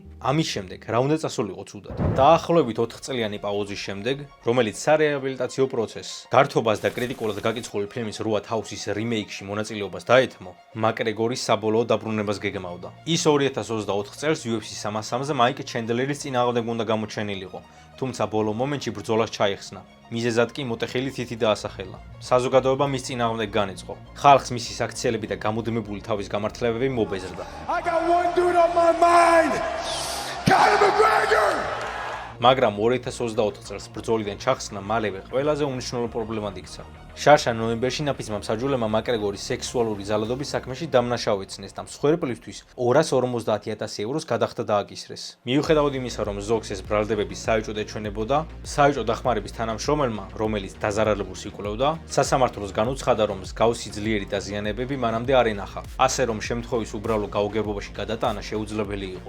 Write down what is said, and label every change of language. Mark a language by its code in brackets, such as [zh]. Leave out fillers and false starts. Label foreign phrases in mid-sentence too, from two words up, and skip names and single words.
[ka] ამის შემდეგ რა უნდა წასულიყო ცუდად. დაახლოებით 4 წლიანი პაუზის შემდეგ, რომელიც სარეაბილიტაციო პროცესს, გართობას და კრიტიკულად გაკიცხული ფილმის 8 თაუსის რიმეიქში მონაწილეობას დაეთმო, მაკგრეგორი საბოლოო დაბრუნებას გეგმავდა. ის 2024 წელს UFC 303-ზე მაიკ ჩენდლერის წინააღმდეგ უნდა გამოჩენილიყო, თუმცა ბოლო მომენტში ბრძოლას ჩაიხსნა. მიზეზად კი მოტეხილი თითი დაასახელა. საზოგადოება მის წინააღმდეგ განეწყო. ხალხს მისი საქციელები და გამუდმებული თავის გამართლებები მობეზრდა. [en] I got one dude on my mind. Conor McGregor. [ka] მაგრამ 2024 წელს ბრძოლიდან ჩახსნა მალევე ყველაზე უმნიშვნელო პრობლემად იქცა. შარშა ნოემბერში ნაფიცმა მსაჯულებმა მაკგრეგორის სექსუალური ზალადობის საქმეში დამნაშავეცნეს და მსხვერპლისთვის 250,000 ევროს გადახდა დააკისრეს. მიუხედავად იმისა, რომ ზოგს ეს ბრალდებები საეჭვოდ ეჩვენებოდა, საეჭვო დახმარების თანამშრომელმა, რომელიც დაზარალებულს იკვლევდა, სასამართლოს განუცხადა, რომ მსგავსი ძლიერი დაზიანებები მანამდე არ ენახა, ასე რომ შემთხვევის უბრალო გაუგებრობაში გადატანა შეუძლებელი იყო.